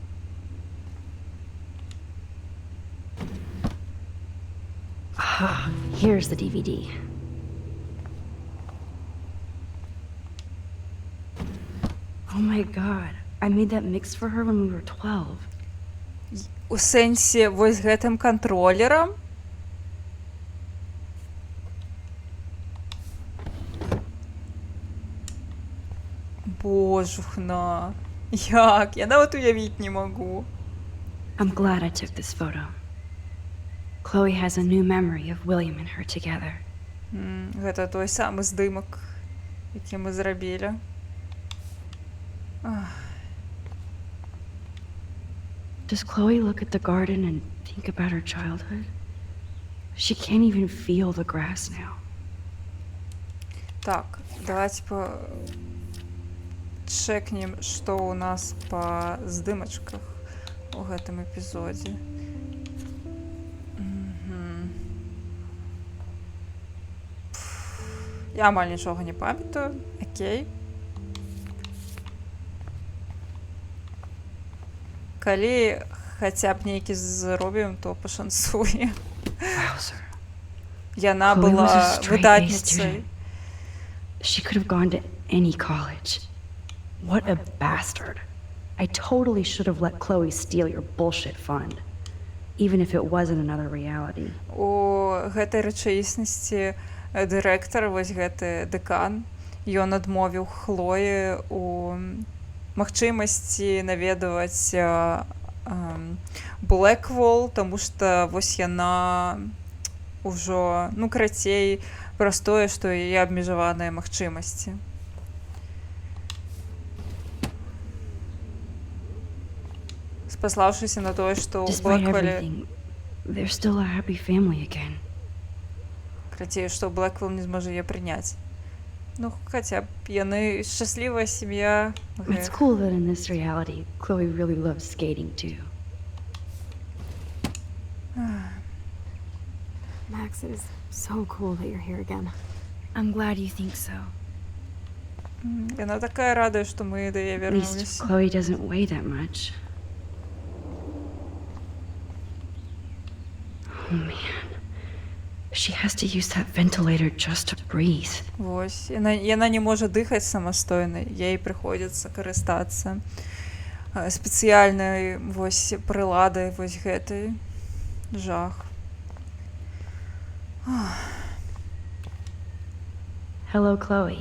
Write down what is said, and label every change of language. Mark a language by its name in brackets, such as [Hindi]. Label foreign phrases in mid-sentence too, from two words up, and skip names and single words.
[English] Ah, here's the DVD. Oh my god, I made that mix for her when we were 12. [Belarusian] У сэнсе вось гэтым кантролерам? Божухна. Як? Я нават уявіць не магу. [English] I'm glad I took this photo. Chloe has a new memory of William and her together. [Belarusian] Гэта той самы здымак, які мы зрабілі. [English] Does Chloe look at the garden and think about her childhood? She can't even feel the grass now. [Belarusian] Так, давайте чекнем, што ў нас па здымачках у гэтым эпізодзе. Я амаль нічога не памятаю. Окей. Калі хаця б нейкі зробім, то пашанцуе. [English] Wowzer. [Belarusian] Яна [English] Chloe was a [Belarusian] была [English] straight-A [Belarusian] выдатніцай. [English] student. She could have gone to any college. What a bastard. I totally should have let Chloe steal your bullshit fund. Even if it wasn't another reality. [Belarusian] У гэтай рэчаіснасці дырэктар, вось гэты дэкан, ён адмовіў Хлоі у магчымасці наведваць Блэквол, таму што вось яна ўжо, ну, карацей, праз тое, што яе абмежаваныя магчымасці. Спаслаўшыся на тое, што ў [English] Despite [Belarusian] Блэкволе... [English] everything, they're still a happy family again. [Belarusian] Карацей, што Блэквол не зможа яе прыняць. Ну, хаця б яны шчаслівая сям'я. [English] It's cool that in this reality, Chloe really loves skating too. Max, it is so cool that you're here again. I'm glad you think so. [Belarusian] Яна такая радая, што мы да яе [English] At least [Belarusian] вярнуліся. [English] Chloe doesn't weigh that much. Oh man. She has to use that ventilator just to breathe. [Belarusian] Вось. Яна не можа дыхаць самастойна, ёй прыходзіцца карыстацца спецыяльнай вось прыладай вось гэтай. Жах. [English] Hello, Chloe.